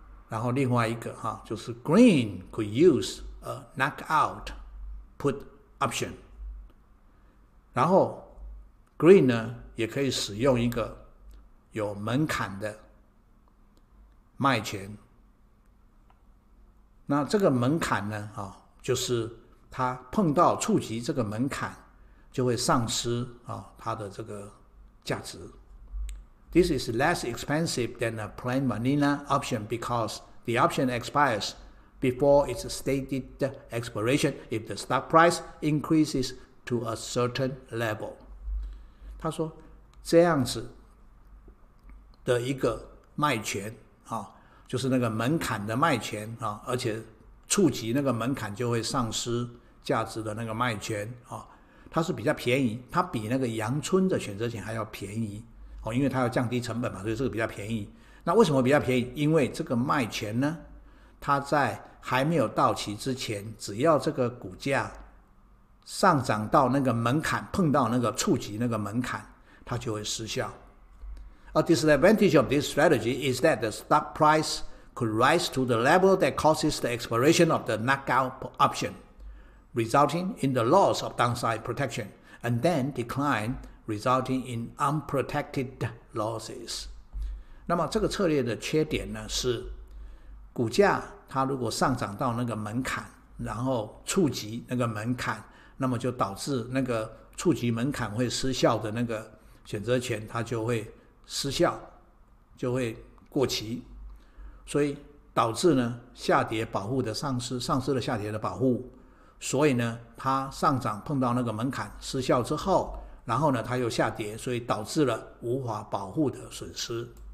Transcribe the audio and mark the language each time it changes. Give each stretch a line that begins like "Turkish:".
Chinese: 然后另外一个就是
English: Green could use a knockout put option。
Chinese: 然后 Green 呢也可以使用一个有门槛的卖权。那这个门槛呢就是它触及这个门槛就会丧失它的这个价值。
English: This is less expensive than a plain vanilla option because the option expires before its stated expiration if the stock price increases to a certain level。
Chinese: 他说这样子的一个卖权就是那个门槛的卖权而且触及那个门槛就会丧失价值的那个卖权它是比较便宜，它比那个阳春的选择权还要便宜因为它要降低成本嘛，所以这个比较便宜。那为什么比较便宜？因为这个卖权呢，它在还没有到期之前，只要这个股价上涨到那个门槛，碰到那个触及那个门槛，它就会失效。
English: A disadvantage of this strategy is that the stock price could rise to the level that causes the expiration of the knockout option, resulting in the loss of downside protection, and then decline, resulting in unprotected losses.
Chinese: 那么这个策略的缺点呢是，股价它如果上涨到那个门槛，然后触及那个门槛，那么就导致那个触及门槛会失效的那个选择权，它就会失效，就会过期，所以导致呢下跌保护的丧失了下跌的保护，所以呢它上涨碰到那个门槛失效之后，然后呢它又下跌，所以导致了无法保护的损失。